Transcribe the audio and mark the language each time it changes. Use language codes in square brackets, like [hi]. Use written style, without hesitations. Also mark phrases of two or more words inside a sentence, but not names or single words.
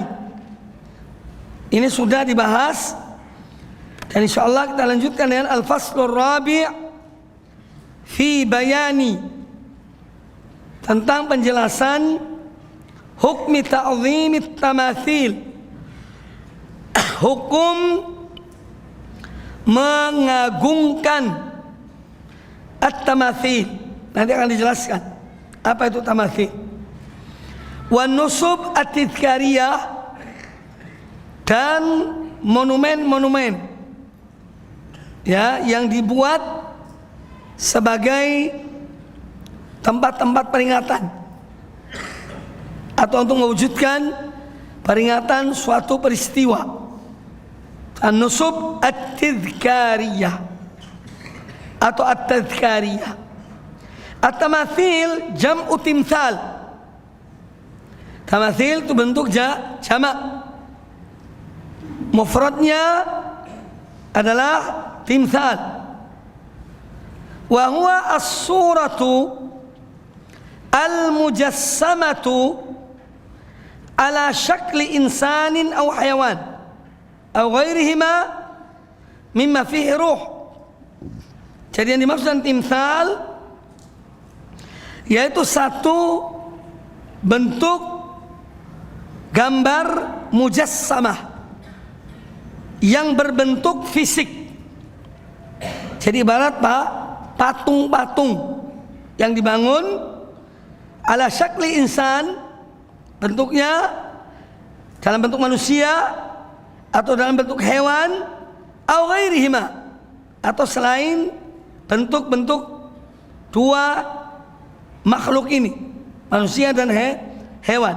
[id] Ini sudah dibahas. Dan insyaallah kita lanjutkan dengan [ar] الفصل الرابع في بيان, [id] tentang penjelasan [ar] حكم تعظيم التماثيل, [id] hukum mengagungkan at-tamathil. Nanti akan dijelaskan apa itu tamathil. [ar] والنصب التذكارية, [id] dan monumen-monumen ya yang dibuat sebagai tempat-tempat peringatan atau untuk mewujudkan peringatan suatu peristiwa. [ar] النصب التذكارية atau التذكارية. التماثيل جمع تمثال. [id] Tamathil itu bentuk jamak. Mufradnya adalah timthal. [ar] وهو الصورة المجسمة على شكل إنسان أو حيوان أو غيرهما مما فيه روح. [id] Jadi yang dimaksud dengan timthal yaitu satu bentuk gambar mujassamah yang berbentuk fisik. Jadi ibarat patung-patung yang dibangun [ar] على شكل إنسان, [id] bentuknya dalam bentuk manusia atau dalam bentuk hewan, [ar] أو غيرهما, [id] atau selain bentuk-bentuk dua makhluk ini, manusia dan hewan.